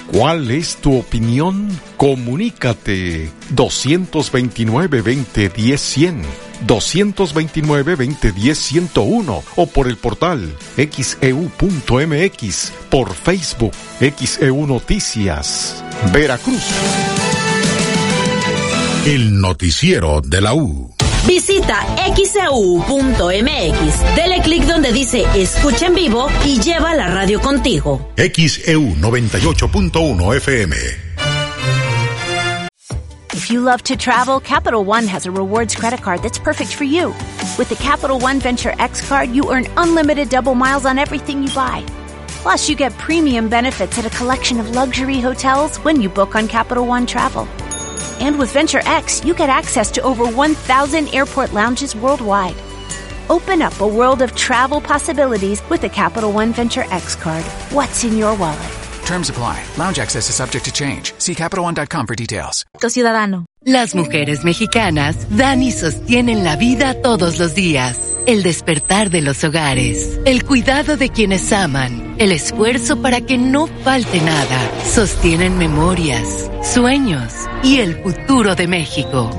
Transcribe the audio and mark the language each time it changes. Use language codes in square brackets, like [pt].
[es] ¿Cuál es tu opinión? Comunícate 229-2010-100, 229-2010-101 o por el portal xeu.mx, por Facebook, XEU Noticias, Veracruz. El noticiero de la U. Visita xeu.mx, dele clic donde dice Escucha en Vivo y lleva la radio contigo. XEU 98.1 FM. [en] If you love to travel, Capital One has a rewards credit card that's perfect for you. With the Capital One Venture X card, you earn unlimited double miles on everything you buy. Plus, you get premium benefits at a collection of luxury hotels when you book on Capital One Travel. and with Venture X, you get access to over 1,000 airport lounges worldwide. Open up a world of travel possibilities with the Capital One Venture X card. What's in your wallet? Terms apply. Lounge access is subject to change. See CapitalOne.com for details. [es] Ciudadano. Las mujeres mexicanas dan y sostienen la vida todos los días. El despertar de los hogares, el cuidado de quienes aman, el esfuerzo para que no falte nada. Sostienen memorias, sueños y el futuro de México.